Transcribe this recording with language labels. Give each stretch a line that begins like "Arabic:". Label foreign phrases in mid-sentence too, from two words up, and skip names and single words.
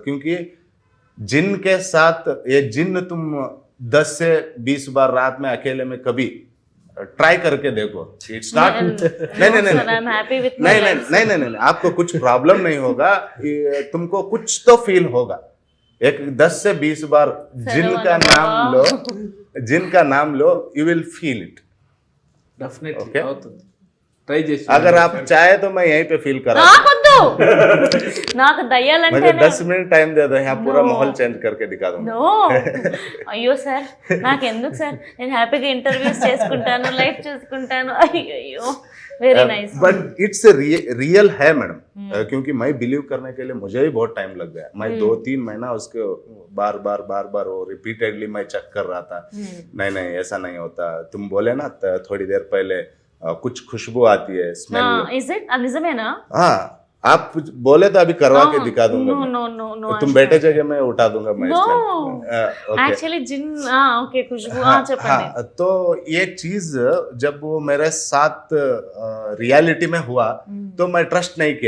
Hindi: क्योंकि जिन के साथ ये जिन तुम 10 से 20 बार रात में अकेले में कभी ट्राई करके देखो,
English: It's not
Hindi: नहीं, आपको कुछ प्रॉब्लम नहीं होगा, तुमको कुछ तो फील होगा। एक 10 से 20 बार जिनका नाम लो
English: you will feel it
Telugu: డెఫినెట్లీ అవుతుంది, ట్రై చేసి
Hindi: अगर आप चाहे तो मैं यहीं पे फील करा
Telugu: నాకొద్దు, నాకు దయ్యాలంటే
Hindi: मुझे 10 मिनट टाइम दे दो, यहाँ पूरा माहौल चेंज करके दिखा दूंगा।
Telugu: నో, అయ్యో సార్ నాకెందుకు సార్, నేను హ్యాపీగా ఇంటర్వ్యూస్ చేసుకుంటాను, లైఫ్ చూసుకుంటాను. అయ్యో
English: very nice, But it's real
Hindi: है मैडम, क्योंकि मैं बिलीव करने के लिए मुझे ही बहुत टाइम लग गया। मैं 2-3 महीना उसको बार बार वो रिपीटेडली मैं चेक कर रहा था। नहीं ऐसा नहीं होता, तुम बोले ना थोड़ी देर पहले कुछ खुशबू आती है, स्मेल।
English: Is it,
Telugu: అది నిజమేనా?
Hindi: हाँ आप बोले तो अभी करवा के दिखा दूंगा
English: No,
Hindi: मैं।
English: no, no, no,
Hindi: तुम बैठे जगह में उठा दूंगा मैं
English: No.
Hindi: इसमें।
Telugu: యాక్చువల్లీ జిన్, ఓకే ఖుష్బూ, చెప్పండి.
Hindi: हाँ, तो ये चीज जब वो मेरे साथ रियलिटी में हुआ तो मैं ट्रस्ट नहीं किया।